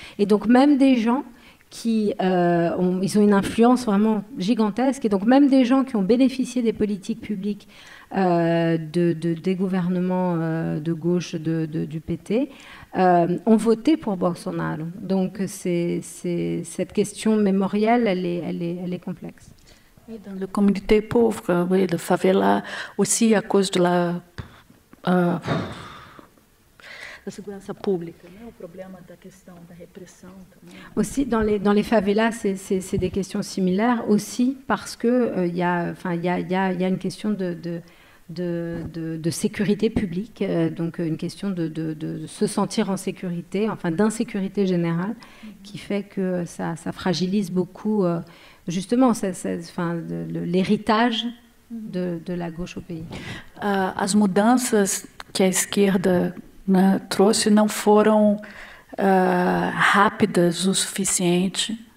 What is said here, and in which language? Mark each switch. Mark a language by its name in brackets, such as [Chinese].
[French] Et donc même des gens ils ont une influence vraiment gigantesque, et donc même des gens qui ont bénéficié des politiques publiques des gouvernements de gauche du PT ont voté pour Bolsonaro. Donc cette question mémorielle, elle est complexe. Et dans la communauté pauvre, oui, de favela, aussi à cause de la [Portuguese] segurança pública, né? O problema da questão da repressão também. [French] Aussi dans les favelas, c'est des questions similaires aussi parce que il y a une question de sécurité publique, donc une question de se sentir en sécurité, enfin d'insécurité générale, qui fait que ça fragilise beaucoup justement l'héritage de la gauche au pays. [Portuguese] As mudanças que a esquerda, né, trouxe não foram rápidas o suficiente.